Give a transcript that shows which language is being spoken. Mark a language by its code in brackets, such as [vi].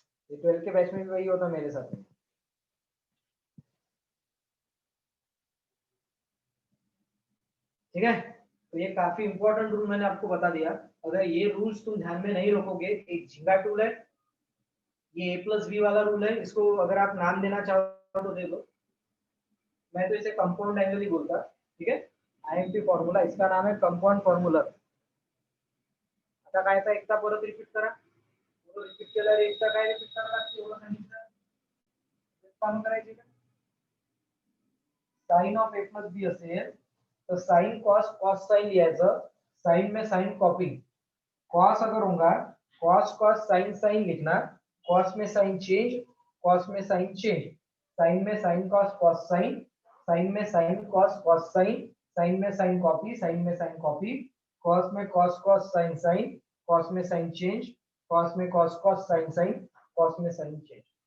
[hi] ये 12 के बैच में भी वही होता मेरे साथ में। ठीक है, तो ये काफी इंपॉर्टेंट रूल मैंने आपको बता दिया। अगर ये रूल्स तुम ध्यान में नहीं रखोगे, एक झिंगा टूल है, ये A+B वाला रूल है, इसको अगर आप नाम देना चाहो तो दे दो, मैं तो इसे कंपाउंड एंगल ही बोलता, ठीक है। IMP फॉर्मूला, इसका नाम है कंपाउंड फॉर्मूला। [mr] आता काय था, एकदा परत रिपीट करा, रिपीट केल्यावर एकदा काय रिपीट करायला लागते, एवढं सांगितलं काम करायचे का? साइन ऑफ A+B असेल तो साइन कॉस कॉस साइन लिहायचं, [hi] साइन में साइन कॉपी, कॉस अगर होगा कॉस कॉस साइन साइन लिखना, कॉस में साइन चेंज, कॉस में साइन चेंज, साइन में sine cos cos sine, sign में sine cos cos sine, sign में साइन कॉपी, साइन में साइन कॉपी, कॉस में cos cos sine sign, cos में sign change, cos में cos cos sine sign, cos में sign change.